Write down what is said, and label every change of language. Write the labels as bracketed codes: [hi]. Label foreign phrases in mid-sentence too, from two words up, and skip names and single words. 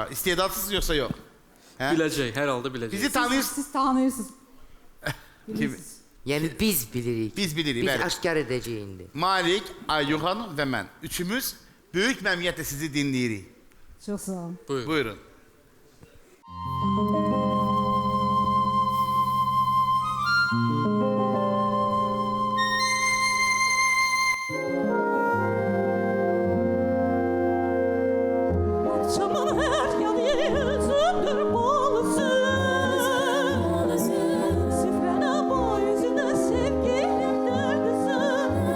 [az] İstedadsız yoxsa yox? Hə? Biləcək, hər halda biləcək. Bizi tanıyırsınız. Siz tanıyırsınız. Kim? Yəni biz bilirik. Biz bilirik, Biz bəli. aşkar edəcəyik indi. Malik, Aygün xanım və mən. Üçümüz böyük məmnuniyyətlə sizi dinləyirik. Çox sağ olun. Buyurun. [tr] Akşamın her yanı yüzündür balısın Sifrene boyuzuna sevgilim neredesin